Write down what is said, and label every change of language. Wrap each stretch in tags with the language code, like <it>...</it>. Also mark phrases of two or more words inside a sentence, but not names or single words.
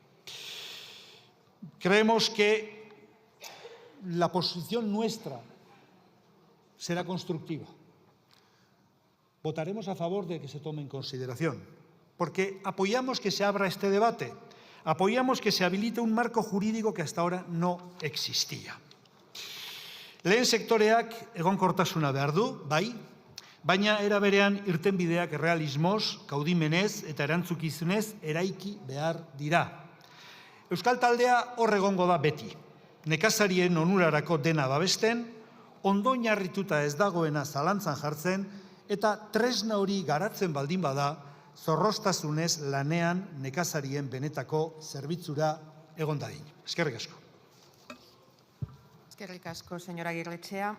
<es>Creemos que la posición nuestra será constructiva. Votaremos a favor de que se tome en consideración, porque apoyamos que se abra este debate, apoyamos que se habilite un marco jurídico que hasta ahora no existía.</es> <eu>Lehen sektoreak egonkortasuna behar du, bai, baina era berean irtenbideak errealismoz, kaudimenez eta erantzukizunez eraiki behar dira. Euskal taldea hor egongo da beti. Nekazarien onurarako dena babesten, ondo oinarrituta ez dagoena zalantzan jartzen, eta tresna hori garatzen baldin bada, zorroztasunez lanean nekazarien benetako zerbitzura egon dadin. Eskerrik asko. Eskerrik asko,</eu> <es>senyora Aguirrechea.</es>